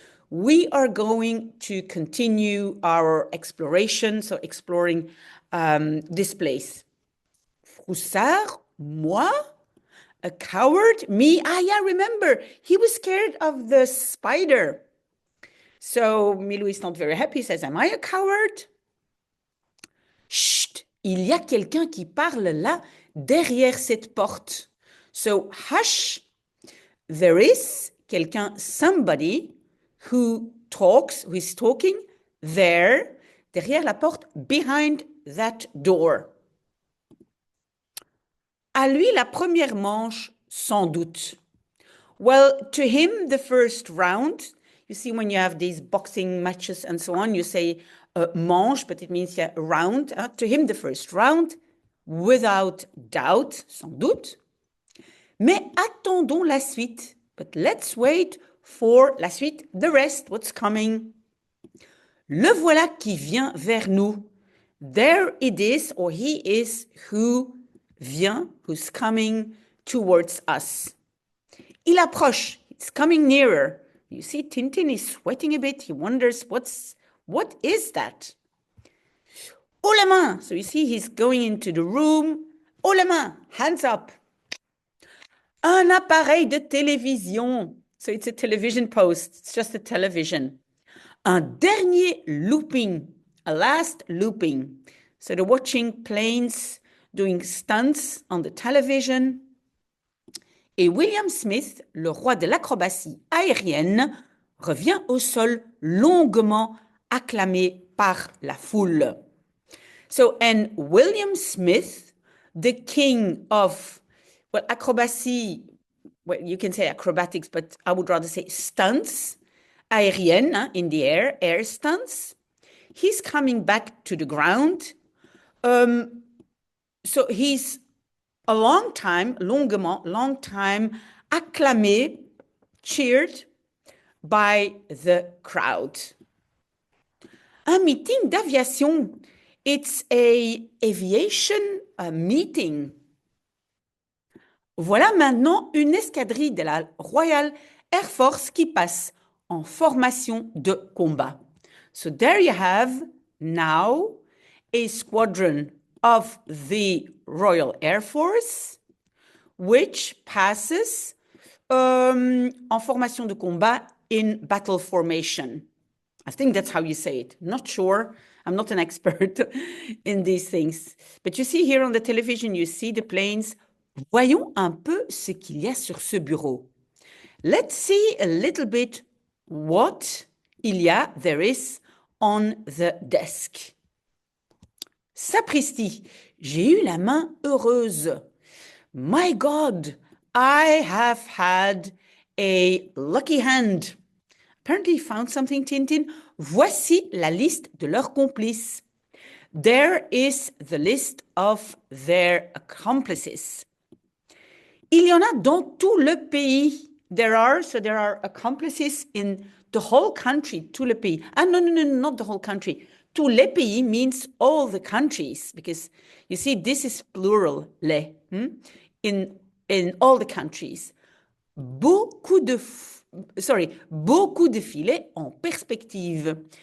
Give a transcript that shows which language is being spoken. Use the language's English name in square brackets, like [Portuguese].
[English] We are going to continue our exploration, so exploring this place. [French] Froussard, moi? [English] A coward? Me? Ah, yeah, remember, he was scared of the spider. So Milou is not very happy, he says, am I a coward? [French] Chut, il y a quelqu'un qui parle là, derrière cette porte. [English] So hush, there is quelqu'un, somebody who is talking there, [French] derrière la porte, [English] behind that door. [French] À lui, la première manche, sans doute. [English] Well, to him, the first round, you see when you have these boxing matches and so on, you say manche, but it means a round. To him, the first round, without doubt, [French] sans doute. Mais attendons la suite. [English] But let's wait for la suite, the rest, what's coming. [French] Le voilà qui vient vers nous. [English] There it is, or he is, who vient, who's coming towards us. [French] Il approche, [English] it's coming nearer. You see, Tintin is sweating a bit. He wonders, what is that? [French] Haut la main. [English] So you see, he's going into the room. [French] Haut la main, [English] hands up. [French] Un appareil de télévision. [English] So it's a television post. It's just a television. [French] Un dernier looping, [English] a last looping. So they're watching planes doing stunts on the television. [French] Et William Smith, le roi de l'acrobatie aérienne, revient au sol longuement acclamé par la foule. [English] So, and William Smith, the king of, well, acrobacy, well, you can say acrobatics, but I would rather say stunts, aérienne, in the air stunts. He's coming back to the ground. So he's a long time, acclamé, cheered by the crowd. [French] Un meeting d'aviation. [English] It's a aviation meeting. [French] Voilà maintenant une escadrille de la Royal Air Force qui passe en formation de combat. [English] So there you have now a squadron of the Royal Air Force, which passes [French] en formation de combat [English] in battle formation. I think that's how you say it. Not sure. I'm not an expert in these things. But you see here on the television, you see the planes. [French] Voyons un peu ce qu'il y a sur ce bureau. [English] Let's see a little bit what there is on the desk. [French] Sapristi, j'ai eu la main heureuse. [English] My God, I have had a lucky hand. Apparently he found something, Tintin. [French] Voici la liste de leurs complices. [English] There is the list of their accomplices. [French] Il y en a dans tout le pays. [English] There are accomplices in the whole country, [French] tout le pays. [English] Ah, no, not the whole country. [French] tous les pays [English] means all the countries, because you see, this is plural, les, in all the countries. [French] Beaucoup de filets en perspective.